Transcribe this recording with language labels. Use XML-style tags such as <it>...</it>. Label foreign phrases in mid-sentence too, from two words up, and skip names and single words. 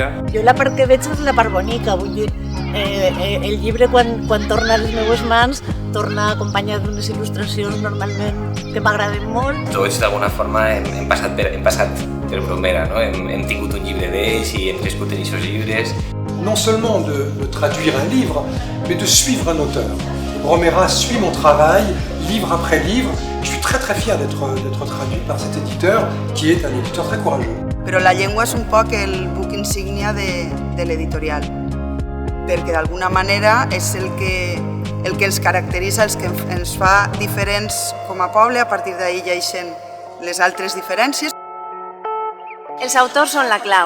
<ca>Jo la part que veig és la part bonica, vull dir, el llibre quan torna a les meves mans torna acompanyat d'unes il·lustracions normalment que m'agraden molt. Tots d'alguna forma hem passat per Bromera, no? Hem tingut un llibre d'ells i hem crescut en aquests llibres.</ca> <fr>Non seulement de traduire un livre, mais de suivre un auteur. Bromera suit mon travail, livre après livre. Je suis très fier d'être traduit par cet éditeur, qui est un éditeur très courageux.</fr> <ca>Però la llengua és un poc el buc insígnia de l'editorial, perquè d'alguna manera és el que ens caracteritza, el que ens fa diferents com a poble, a partir d'ahir lleixen les altres diferències. Els autors són la clau.</ca>